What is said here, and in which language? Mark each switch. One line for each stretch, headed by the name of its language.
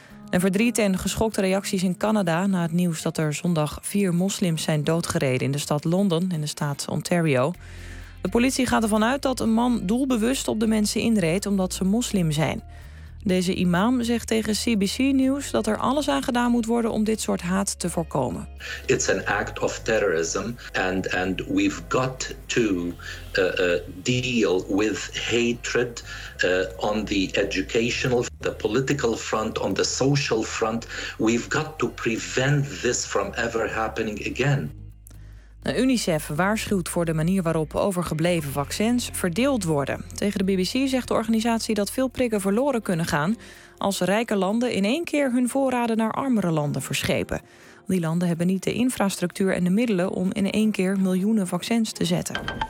Dutch: En verdriet en geschokte reacties in Canada na het nieuws dat er zondag 4 moslims zijn doodgereden in de stad Londen in de staat Ontario. De politie gaat ervan uit dat een man doelbewust op de mensen inreed omdat ze moslim zijn. Deze imam zegt tegen CBC News dat er alles aan gedaan moet worden om dit soort haat te voorkomen.
English: It's an act of terrorism and we've got to deal with hatred on the educational, the political front, on the social front. We've got to prevent this from ever happening again.
Dutch: UNICEF waarschuwt voor de manier waarop overgebleven vaccins verdeeld worden. Tegen de BBC zegt de organisatie dat veel prikken verloren kunnen gaan als rijke landen in één keer hun voorraden naar armere landen verschepen. Die landen hebben niet de infrastructuur en de middelen om in één keer miljoenen vaccins te zetten.